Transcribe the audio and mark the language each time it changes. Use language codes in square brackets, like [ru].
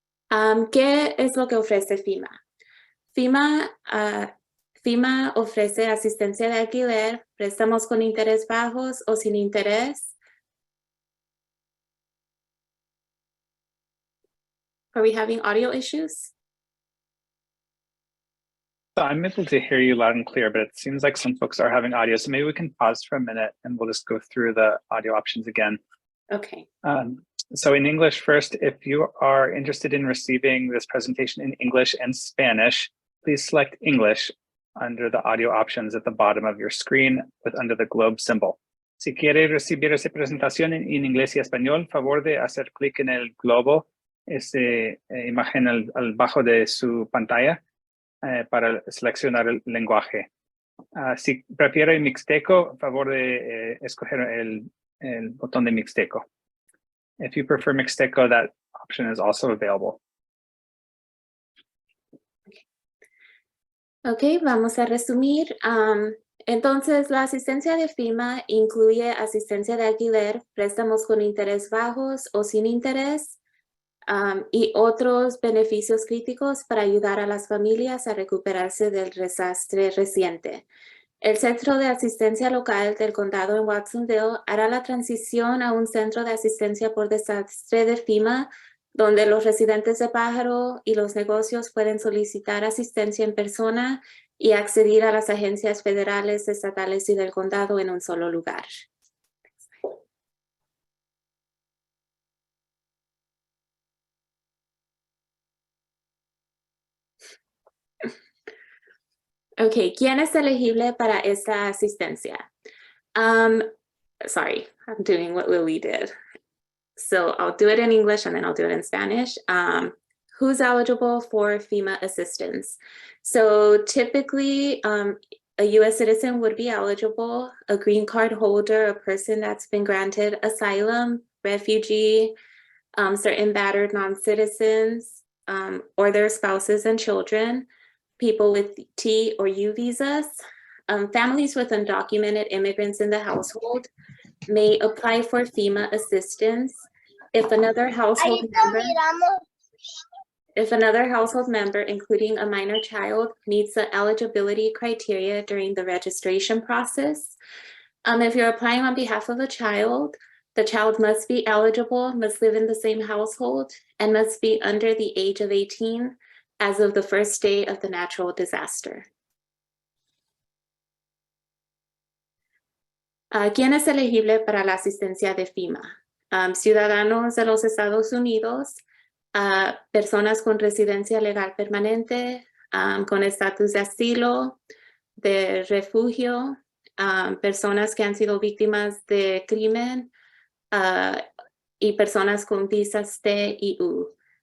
[es] ¿Qué es lo que ofrece FEMA? FEMA ofrece asistencia de alquiler, préstamos con interés bajos o sin interés. [en] Are we having audio issues? So I'm able to hear you loud and clear, but it seems like some folks are having audio. So maybe we can pause for a minute and we'll just go through the audio options again. Okay. So in English first, if you are interested in receiving this presentation in English and Spanish, please select English under the audio options at the bottom of your screen under the globe symbol. [es] Si quiere recibir esa presentación en inglés y español, favor de hacer clic en el globo, esa imagen al bajo de su pantalla para seleccionar el lenguaje. Si prefiere mixteco, favor de escoger el botón de mixteco. [en] If you prefer mixteco, that option is also available. [es] Ok, vamos a resumir. Entonces, la asistencia de FEMA incluye asistencia de alquiler, préstamos con interés bajos o sin interés, y otros beneficios críticos para ayudar a las familias a recuperarse del desastre reciente. El Centro de Asistencia Local del Condado en Watsonville hará la transición a un centro de asistencia por desastre de FEMA, donde los residentes de Pajaro y los negocios pueden solicitar asistencia en persona y acceder a las agencias federales, estatales y del condado en un solo lugar. Ok, ¿quién es elegible para esta asistencia? [en] Sorry, I'm doing what Lily did. So I'll do it in English and then I'll do it in Spanish. Who's eligible for FEMA assistance? So typically, a U.S. citizen would be eligible, a green card holder, a person that's been granted asylum, refugee, certain battered non-citizens, or their spouses and children, people with T or U visas, families with undocumented immigrants in the household may apply for FEMA assistance if another household member, including a minor child, meets the eligibility criteria during the registration process. If you're applying on behalf of a child, the child must be eligible, must live in the same household, and must be under the age of 18 as of the first day of the natural disaster. [es] ¿Quién es elegible para la asistencia de FEMA? Ciudadanos de los Estados Unidos, personas con residencia legal permanente, con estatus de asilo, de refugio, personas que han sido víctimas de crimen y personas con visas T y U.